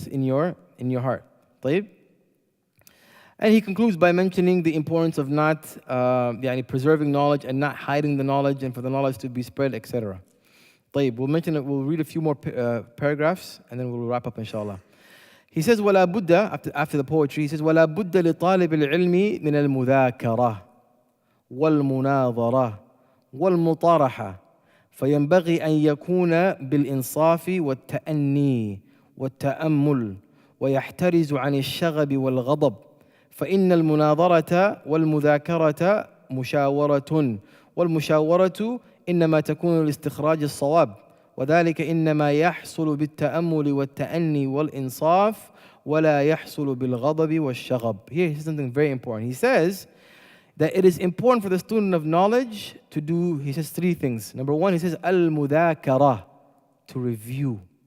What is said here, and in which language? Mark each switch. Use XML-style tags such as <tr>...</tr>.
<en>That's in your heart. طيب? And he concludes by mentioning the importance of not preserving knowledge and not hiding the knowledge, and for the knowledge to be spread, etc. طيب, we'll read a few more paragraphs and then we'll wrap up inshallah. He says,</en> <ar>وَلَا بُدَّ,</ar> <en>after the poetry, he says,</en> <ar>وَلَا بُدَّ لِطَالِبِ الْعِلْمِ مِنَ الْمُذَاكَرَةِ وَالْمُنَاظَرَةِ وَالْمُطَارَحَةِ فينبغي أن يكون بالإنصاف والتأني والتأمل ويحترز عن الشغب والغضب فإن المناظرة والمذاكرة مشاورة والمشاورة إنما تكون لاستخراج الصواب وذلك إنما يحصل بالتأمل والتأني والإنصاف ولا يحصل بالغضب والشغب.</ar> <en>Here he says something very important. He says that it is important for the student of knowledge to do, he says 3 things. Number 1, he says al-mudhakara, to review.</en>